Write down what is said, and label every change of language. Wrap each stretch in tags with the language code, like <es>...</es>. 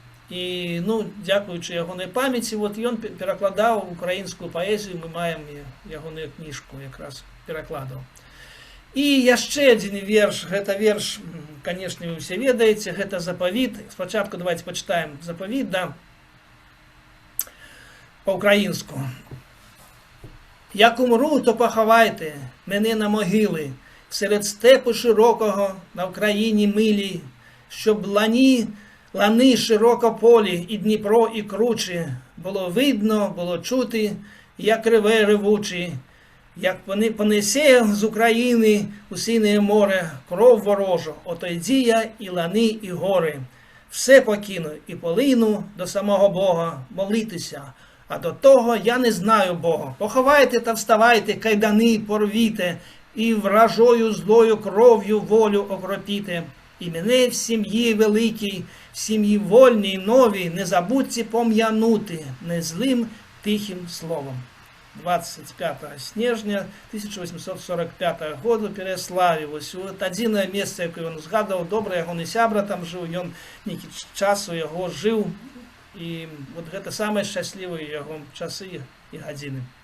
<be>И, ну, дзякуючы ягонай памяці, вот ён перакладаў украінскую паэзію, мы маем ягоную кніжку якраз перакладаў. І яшчэ адзін верш, гэта верш, канешне, вы ўсе ведаеце, гэта запавіт. Спачатку давайте пачытаем запавіт, да, па-украінску.</be> <uk>Як умру, то пахавайте мене на могили, серед степу широкого на Україні милій, щоб лани широко полі, і Дніпро, і кручі, було видно, було чути, як реве ревучі, як понесе з України у сине море кров ворожу, ото йді я і лани, і гори. Все покину і полину до самого Бога молитися, а до того я не знаю Бога. Поховайте та вставайте, кайдани порвіте, і вражою злою кров'ю волю окропіте. І мене в сім'ї великій, в сім'ї вольній новій, не забудьте пом'янути не злим тихим словом.</uk> <be>25 снежня 1845 году Переславі. Ось от адзінае месца, яке ён згадаў, добра, ягоны сябра там жыў, ён нейкі час у яго жыў, і вот гэта самыя шчаслівыя яго часы і гадзіны.</be>